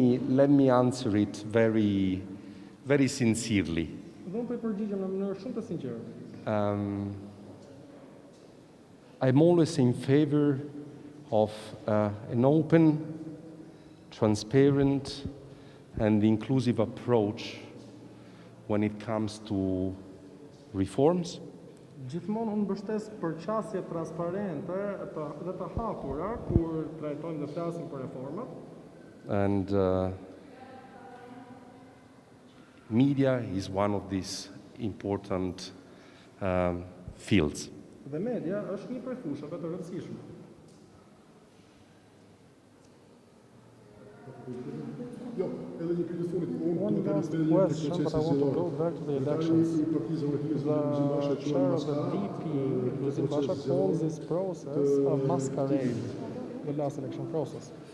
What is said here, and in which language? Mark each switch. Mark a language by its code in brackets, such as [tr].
[en] Let me answer it very sincerely. [sq] Dhe unë po i përgjigjem në mënyrë shumë të sinqertë. [en] I'm always in favor of an open, transparent, and inclusive approach when it comes to reforms. [sq] Gjithmonë unë mbështes përqasje transparente dhe të hapura kur trajtojmë dhe flasim për reformat. [en] And media is one of these important fields. [sq] Dhe media është një prej fushave të rëndësishme. [en] One last question, but I want to go back to the elections. The chair of the DP, Luzin Basha, calls this process a masquerade, the last election process.